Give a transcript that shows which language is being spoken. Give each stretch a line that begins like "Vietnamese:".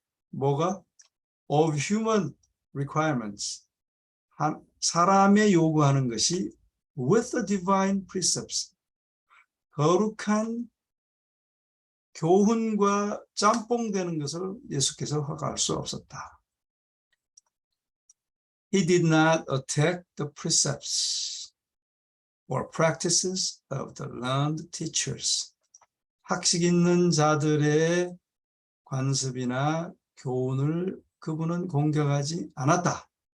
Korean: 뭐가?
English: Of human requirements.
Korean: 사람의 요구하는 것이
English: with the divine precepts.
Korean: 거룩한 교훈과 짬뽕되는 것을 예수께서 허가할 수 없었다.
English: He did not attack the precepts or practices of the learned teachers.
Korean: 학식 있는 자들의 관습이나 교훈을 그분은 공격하지 않았다.